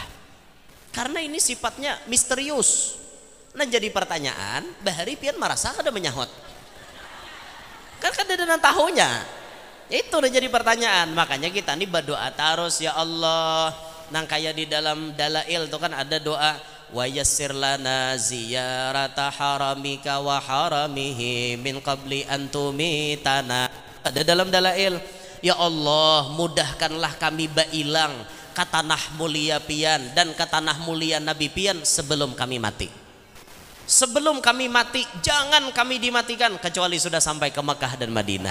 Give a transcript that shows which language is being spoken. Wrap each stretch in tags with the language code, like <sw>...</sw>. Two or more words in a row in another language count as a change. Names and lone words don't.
<id>Karena ini sifatnya misterius.</id> <bjn>Nah jadi pertanyaan, bahari pian merasa kada menyahut? Kan kada ada tahunya. Itu udah jadi pertanyaan. Makanya kita nih berdoa terus, ya Allah. Nang kayak di dalam dalail itu kan ada doa,</bjn> <ar>ويسر لنا زيارة حرمك وحرمه من قبل أن تميتنا.</ar> <bjn>Ada dalam dalail, ya Allah mudahkanlah kami bailang ke tanah mulia pian dan ke tanah mulia Nabi pian sebelum kami mati.</bjn> <id>Sebelum kami mati jangan kami dimatikan kecuali sudah sampai ke Mekah dan Madinah.</id>